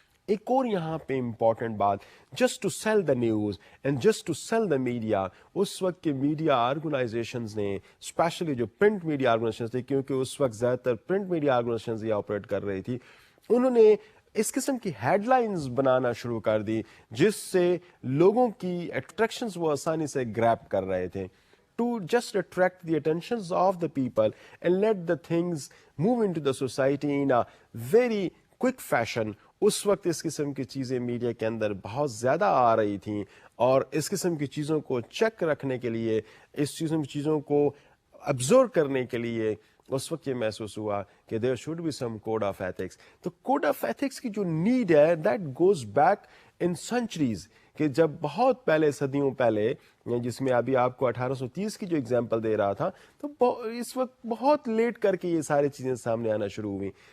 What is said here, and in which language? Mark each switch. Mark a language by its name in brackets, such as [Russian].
[Urdu] ایک اور یہاں پہ امپورٹنٹ بات، [English] just to sell the news and just to sell the media, [Urdu] اس وقت کے میڈیا آرگنائزیشنز نے اسپیشلی جو پرنٹ میڈیا آرگنائزیشنز تھے، کیونکہ اس وقت زیادہ تر پرنٹ میڈیا آرگنائزیشنز یہ آپریٹ کر رہی تھی، انہوں نے اس قسم کی ہیڈ لائنز بنانا شروع کر دی جس سے لوگوں کی اٹریکشنز وہ آسانی سے گریب کر رہے تھے. [English] To just attract the attentions of the people and let the things move into the society in a very quick fashion. [Urdu] اس وقت اس قسم کی چیزیں میڈیا کے اندر بہت زیادہ آ رہی تھیں، اور اس قسم کی چیزوں کو چیک رکھنے کے لیے، اس قسم کی چیزوں کو ابزرو کرنے کے لیے اس وقت یہ محسوس ہوا کہ [English] There should be some code of ethics. [Urdu] تو کوڈ آف ایتھکس کی جو نیڈ ہے [English] that goes back in centuries, [Urdu] کہ جب بہت پہلے، صدیوں پہلے، جس میں ابھی آپ کو 1830 کی جو اگزامپل دے رہا تھا، تو اس وقت بہت لیٹ کر کے یہ ساری چیزیں سامنے آنا شروع ہوئی.